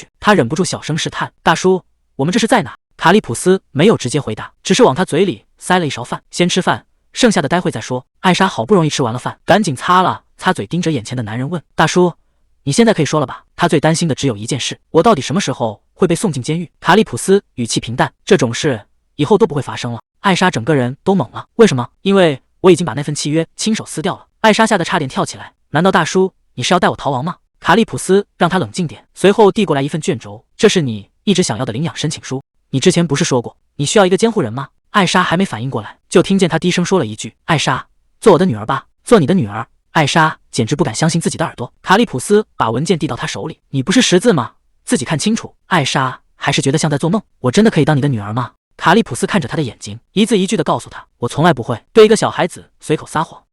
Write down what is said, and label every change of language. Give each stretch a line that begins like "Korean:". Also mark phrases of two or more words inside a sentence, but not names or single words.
Chinese: 他忍不住小聲試探：“大叔，我們這是在哪？”卡利普斯沒有直接回答，只是往他嘴裡塞了一勺飯：“先吃飯，剩下的待會再說。” 艾莎好不容易吃完了飯，趕緊擦了擦嘴，盯着眼前的男人問：“大叔，你現在可以說了吧？” 他最擔心的只有一件事：我到底什麼時候會被送進監獄？卡利普斯語氣平淡：“這種事以後都不會發生了。” 艾莎整個人都懵了。為什麼？因為我已經把那份契約親手撕掉了。艾莎嚇得差點跳起來。難道大叔你是要帶我逃亡嗎？卡利普斯讓他冷靜點，隨後遞過來一份卷軸，這是你一直想要的領養申請書。你之前不是說過你需要一個監護人嗎？艾莎還沒反應過來，就聽見他低聲說了一句：“艾莎，做我的女兒吧，做你的女兒。” 艾莎簡直不敢相信自己的耳朵。卡利普斯把文件遞到她手裡：“你不是识字嗎？自己看清楚。” 艾莎還是覺得像在做夢。“我真的可以当你的女兒嗎？”卡利普斯看着他的眼睛，一字一句地告訴他：“我從來不會對一個小孩子隨口撒謊。”